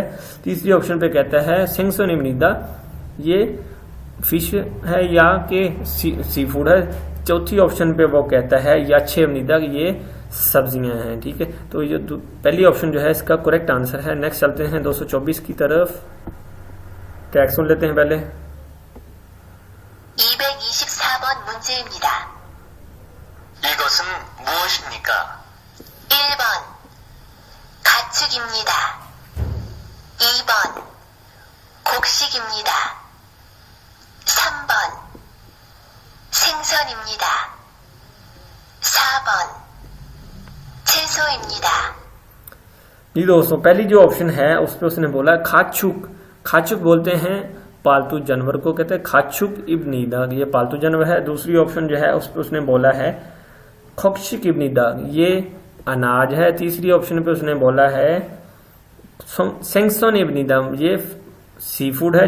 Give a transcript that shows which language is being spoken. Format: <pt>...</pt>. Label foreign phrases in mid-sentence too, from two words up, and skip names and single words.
<hi>तीसरी ऑप्शन पे कहता है</hi> <ko>생선입니다,</ko> <hi>ये फिश है या के सी फूड है। चौथी ऑप्शन पे वो कहता है</hi> <ko>야채입니다,</ko> <hi>ये सब्जियां हैं, ठीक है। तो ये पहली ऑप्शन जो है इसका</hi> <en>correct answer</en> <hi>है। नेक्स्ट चलते हैं 224 की तरफ, ट्रैक सुन लेते हैं पहले।</hi> <ko>224번 문제입니다. 이것은 무엇입니까? 1번 가축입니다. 2번 곡식입니다. 3번 생선입니다. 4번 채소입니다.</ko> <hi>जी दोस्तों, पहली जो ऑप्शन है उस पर उसने बोला खाचुक। खाचुक बोलते हैं पालतू जानवर को कहते हैं</hi> <ko>가축입니다,</ko> <hi>ये पालतू जानवर है। दूसरी ऑप्शन जो है उस पर उसने बोला है</hi> <ko>곡식입니다,</ko> <hi>ये अनाज है। तीसरी ऑप्शन पे उसने बोला है</hi> <ko>생선입니다,</ko> <hi>ये सी फूड है।</hi>